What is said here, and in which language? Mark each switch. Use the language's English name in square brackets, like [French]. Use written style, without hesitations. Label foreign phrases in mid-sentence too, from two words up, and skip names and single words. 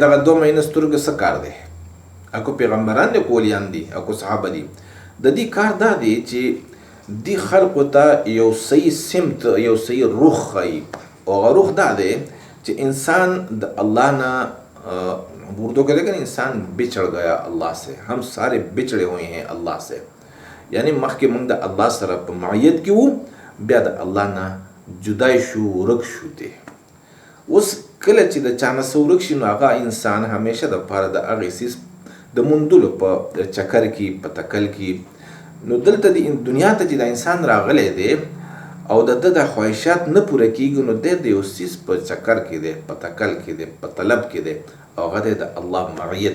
[Pashto] دغه 2 مینې سترګو څه کار دی؟ اکو پیغمبران دي، اکو ولیان دي، اکو صحابه دي. د دې کار دا دی چې دی خلقو ته یو صحیح سمت، یو صحیح رخ ښیي. او هغه رخ دا دی چې انسان د الله نه اردو کې [Urdu] لیکن انسان بچڑ گیا اللہ سے، ہم سارے بچڑے ہوئے ہیں اللہ سے. [Pashto] یعنی مخکې موږ د الله سره په معیت کې وو، بیا د الله نه جدای شو، ورک شو دی. اوس کله چې د چا نه څه ورک شي، نو هغه انسان همیشه دپاره د هغې څیز د موندلو په چکر کې، په تکل کې. نو دلته د دنیا ته چې د انسان راغلی دی او د ده د خواهشات نه پوره کېږي، نو دی د یو څیز په چکر کې دی، په تکل کې دی، په طلب کې دی، او هغه دی د الله معیت.